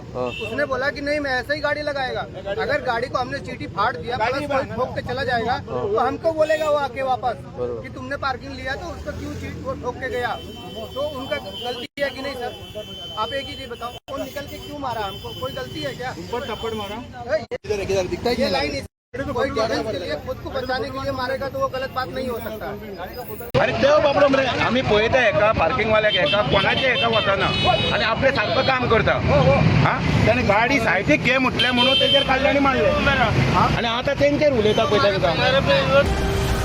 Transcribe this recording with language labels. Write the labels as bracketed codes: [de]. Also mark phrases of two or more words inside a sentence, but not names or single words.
[hi] उसने बोला कि नहीं मैं ऐसे ही गाड़ी लगाएगा। अगर गाड़ी को हमने चीटी फाड़ दिया प्लस कोई ठोक के चला जाएगा तो हमको बोलेगा वो आके वापस कि तुमने पार्किंग लिया तो उसको क्यों चीट वो ठोक के गया। तो उनका गलती है कि नहीं सर, आप एक ही चीज बताओ, वो निकल के क्यों मारा हमको, कोई गलती है क्या? ऊपर थप्पड़ मारा ये लाइन कोई डिफेंस के लिए खुद को बचाने के लिए मारेगा तो वो गलत बात नहीं हो सकता। [kok] अरे देव बाबरो मरे आम्ही पळयता एका पार्किंग वाल्याक एका कोणाचे एका वचना आणि आपले सारखं काम करता हा त्याने गाडी सायडीक घे म्हटले म्हणून तेजेर काढले आणि मारले आणि आता तेंचेर उलयता पळय तांकां